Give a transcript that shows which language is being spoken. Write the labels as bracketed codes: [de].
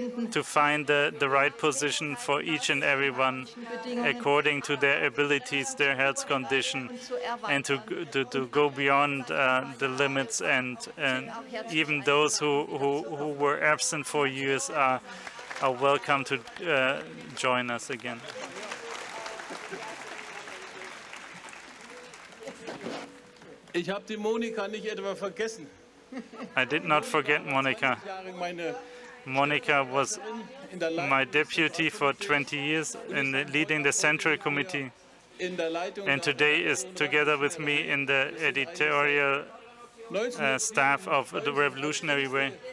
[en] to find the right position for each and everyone according to their abilities, their health condition, and to go beyond the limits, and even those who were absent for years are welcome to join us again. [de] Ich habe die Monika nicht etwa vergessen. [en] I did not forget Monika. Monika was my deputy for 20 years in leading the Central Committee, and today is together with me in the editorial staff of the Revolutionary Way.